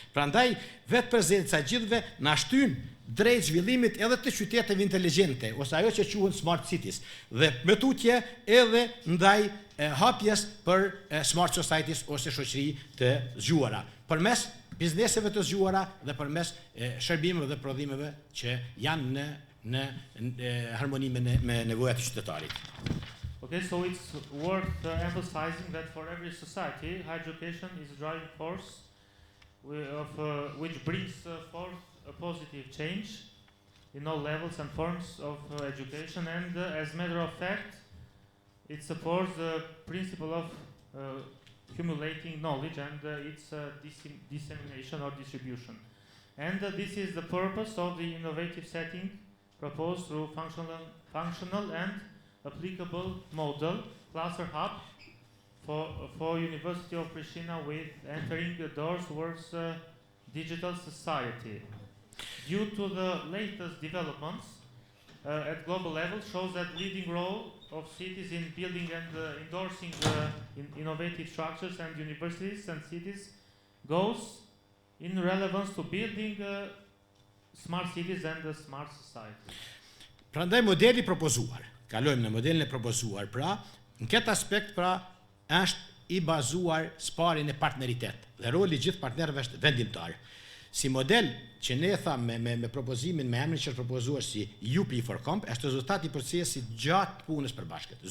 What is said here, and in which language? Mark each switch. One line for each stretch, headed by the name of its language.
Albanian: Prandaj, vetë prezenca gjithve na shtyn drejt zhvillimit edhe të qyteteve inteligjente, ose ajo që quhen smart cities, dhe me tutje edhe ndaj hapjes për smart societies ose shoqëri të zgjuara, përmes bizneseve të zgjuara dhe përmes shërbimeve dhe prodhimeve që janë në harmoni me nevojat e qytetarit.
English: Okay, so it's worth emphasizing that for every society, higher education is a driving force which brings forth a positive change in all levels and forms of education, and as a matter of fact, it supports the principle of accumulating knowledge and its dissemination or distribution. And this is the purpose of the innovative setting proposed through functional and applicable model, Cluster Hub, for University of Prishtina, with entering the doors towards digital society. Due to the latest developments at global level shows that leading role of cities in building and endorsing innovative structures and universities and cities goes in relevance to building smart cities and a smart society.
Albanian: Prandaj modeli propozuar, kalojmë në modelin e propozuar, pra, në këtë aspekt, pra, është i bazuar sparin e partneritet dhe roli gjithë partnerëve është vendimtar. Si model që ne thamë me propozimin, me emrin që është propozuar si UP4Comp, është rezultati i procesit gjatë punës së bashkët.